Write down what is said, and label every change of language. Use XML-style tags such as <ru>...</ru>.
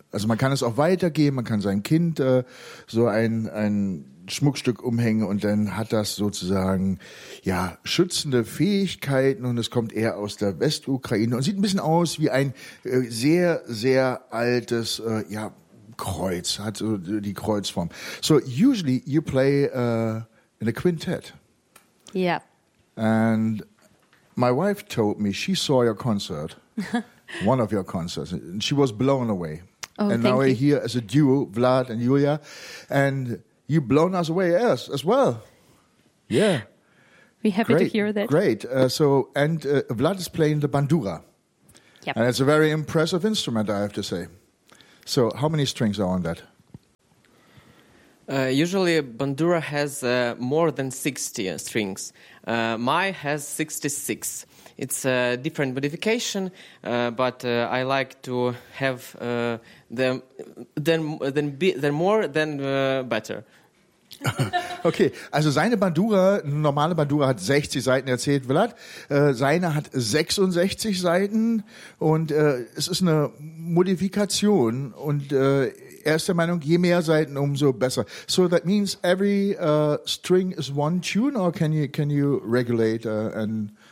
<de>Also man kann es auch weitergeben, man kann seinem Kind so ein Schmuckstück umhängen und dann hat das sozusagen ja schützende Fähigkeiten und es kommt eher aus der Westukraine und sieht ein bisschen aus wie ein sehr, sehr altes ja Kreuz, hat so die Kreuzform.</de> <en>So usually you play in a quintet. Yeah. And my wife told me she saw your concert, one of your concerts, and she was blown away. Oh, and now you. We're here as a duo, Vlad and Julia, and you've blown us away as well. Yeah. We're happy great, to hear that. Great. Vlad is playing the bandura. Yep. And it's a very impressive instrument, I have to say. So how many strings are on that? Usually bandura has more than 60 strings. My has 66. It's a different modification, but I like to have better.</en> <de>Okay, also seine Bandura, normale Bandura hat 60 Saiten, erzählt Vlad. Seine hat 66 Saiten und es ist eine Modifikation und er ist der Meinung, je mehr Saiten, umso besser.</de> <en>So that means every string is one tune, or can you regulate and?</en>